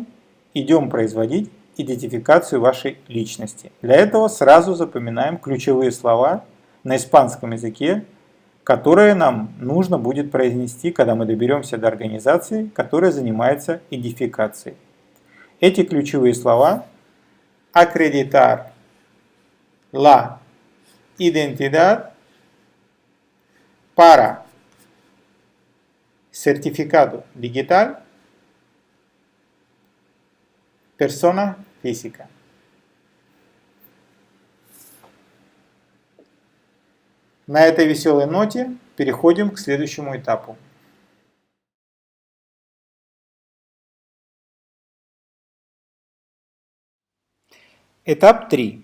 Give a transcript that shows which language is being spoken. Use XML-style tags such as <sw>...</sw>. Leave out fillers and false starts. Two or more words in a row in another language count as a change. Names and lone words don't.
<ru>Идем производить идентификацию вашей личности. Для этого сразу запоминаем ключевые слова на испанском языке, которые нам нужно будет произнести, когда мы доберемся до организации, которая занимается идентификацией. Эти ключевые слова</ru> <es>acreditar la identidad para certificado digital persona física.</es> <ru>На этой веселой ноте переходим к следующему этапу. Этап 3.</ru>